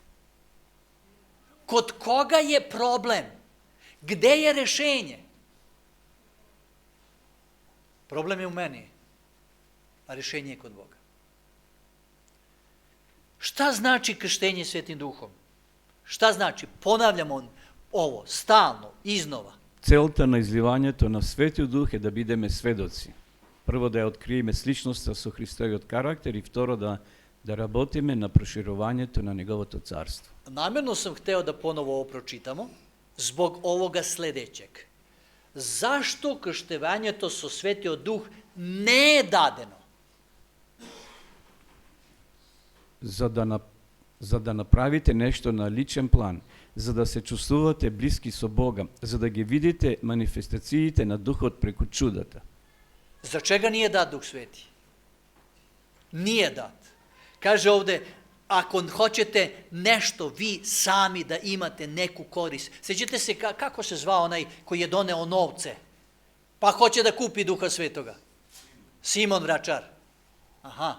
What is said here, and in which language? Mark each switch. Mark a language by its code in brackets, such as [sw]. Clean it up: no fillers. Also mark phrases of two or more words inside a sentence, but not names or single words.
[sr] Kod koga je problem? Gde je rešenje? Problem je u meni, a rešenje je kod Boga. Šta znači krštenje Svetim Duhom? Šta znači? Ponavljamo ovo stalno, iznova. [mk] Целта на изливањето на Светиот Дух е да бидеме сведоци. Прво да ја откриеме сличноста со Христовиот карактер и второ да работиме на проширувањето на Неговото царство. [sr] Namjerno sam hteo da ponovo ovo pročitamo zbog ovoga sledećeg. [mk] зошто крштевањето со Светиот Дух не е дадено? За да направите нешто на личен план, за да се чувствувате близки со Бога, за да ги видите манифестациите на Духот преку чудата. [sr] За čega nije dat Duh Sveti? Nije dat. Kaže ovde, ako hoćete nešto vi sami da imate neku korist. Sjećate se kako se zvao onaj koji je doneo novce, pa hoće da kupi Duha Svetoga? Simon Vračar. Aha.